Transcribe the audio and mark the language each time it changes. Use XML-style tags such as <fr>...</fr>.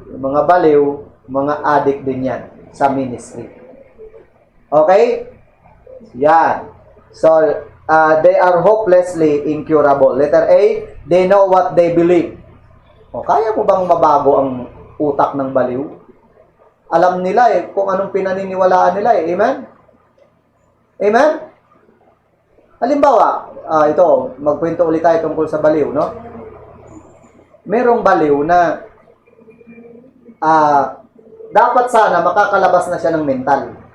<tl>Yung mga baliw, mga addict din yan sa ministry. Okay? Yan.</tl> <en>So, they are hopelessly incurable. Letter A, they know what they believe.</en> <tl>O, kaya mo bang mabago ang utak ng baliw? Alam nila kung anong pinaniniwalaan nila Amen? Amen? Halimbawa, ito, magkwento ulit tayo tungkol sa baliw, no? Merong baliw na dapat sana makakalabas na siya ng mental.</tl>